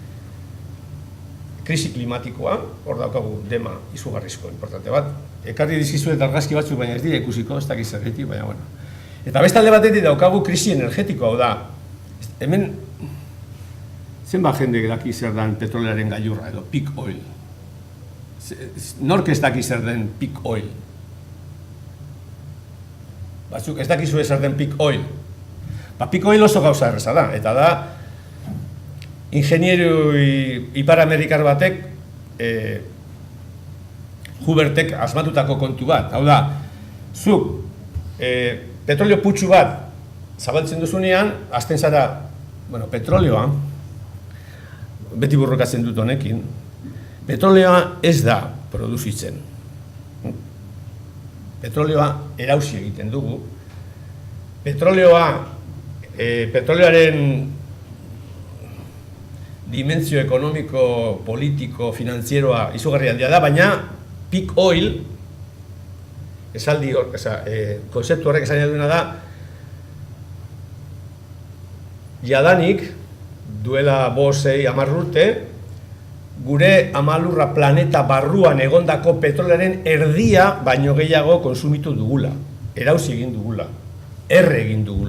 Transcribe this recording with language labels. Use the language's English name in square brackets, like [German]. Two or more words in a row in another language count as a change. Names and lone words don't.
[Basque] Krisi klimatikoa, hor daukagu dema izugarrizko importante bat. Ekarri dizkizuet argazki batzuk, baina ez dira ikusiko, ez dakiz zergatik, baina bueno. Eta beste alde batetik daukagu krisi energetikoa, hau da. Hemen, zenbat jende daki zer den petrolearen gailurra edo [English] peak oil. [Basque] Nork ez daki zer den [English] peak oil? [Basque] Batzuk ez dakizu zer den [English] peak oil. Peak oil [Basque] oso gauza erreza da, eta da ingeniero ipar-amerikar batek Hubertek asmatutako kontu bat. Hau da, zuk petrolio putxu bat zabaltzen duzunean, hasten zara, bueno, petroleoa, beti burrokatzen dut honekin, petroleoa ez da produzitzen. Petroleoa erausi egiten dugu. Petroleoaren dimentsio ekonomiko, politiko, finantzieroa izugarri handia da, baina [English] peak oil, [Basque] esaldi hor, konzeptu horrek esan duena da, jadanik, duela 5-10 urte, gure amalurra planeta barruan egondako petrolearen erdia baino gehiago konsumitu dugula, erauzi egin dugula, erre egin dugula.